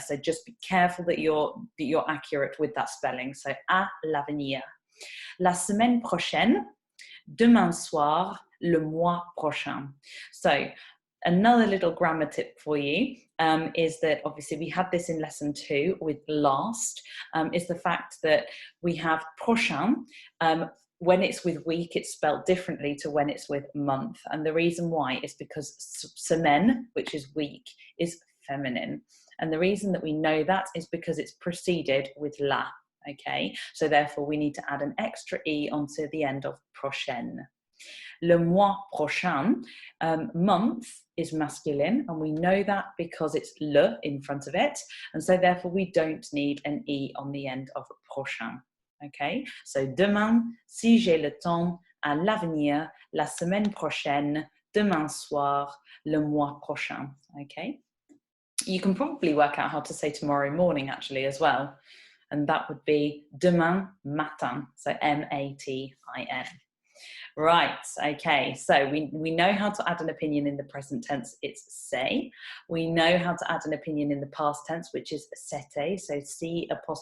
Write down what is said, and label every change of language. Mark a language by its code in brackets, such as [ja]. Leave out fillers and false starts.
[en] So just be careful that you're accurate with that spelling. [fr] So à l'avenir. La semaine prochaine, demain soir, le mois prochain. [en] So another little grammar tip for you is that obviously we had this in lesson 2 with last, is the fact that we have prochain. When it's with week, it's spelled differently to when it's with month. And the reason why is because semaine, which is week, is feminine. And the reason that we know that is because it's preceded with la, okay? So therefore we need to add an extra E onto the end of prochaine. [fr] Le mois prochain, [en] month is masculine, and we know that because it's le in front of it, and so therefore we don't need an E on the end of prochain, okay? [fr] So demain, si j'ai le temps, à l'avenir, la semaine prochaine, demain soir, le mois prochain, okay? [en] You can probably work out how to say tomorrow morning actually as well. And that would be [fr] demain matin, [en] so M-A-T-I-N. Right, okay, so we know how to add an opinion in the present tense, it's say. We know how to add an opinion in the past tense, which is c'était, so C'-E-T-A-I-T.